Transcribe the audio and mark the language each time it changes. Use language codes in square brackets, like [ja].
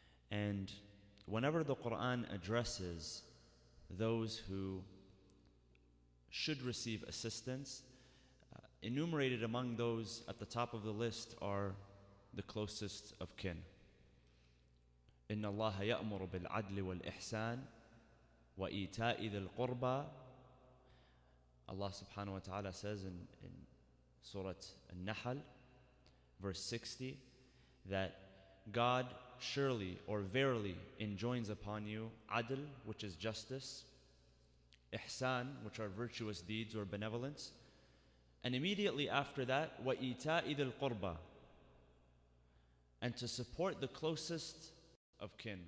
[en] And whenever the Quran addresses those who should receive assistance, enumerated among those at the top of the list are the closest of kin. [ar] إن الله يأمر بالعدل والإحسان وإيتاء ذي القربى. [en] Allah subhanahu wa ta'ala says in Surah An-Nahl, verse 60, that God surely or verily enjoins upon you adl, which is justice, ihsan, which are virtuous deeds or benevolence, and immediately after that, [ar] وَإِيتَاءِ ذِي الْقُرْبَى, [en] and to support the closest of kin.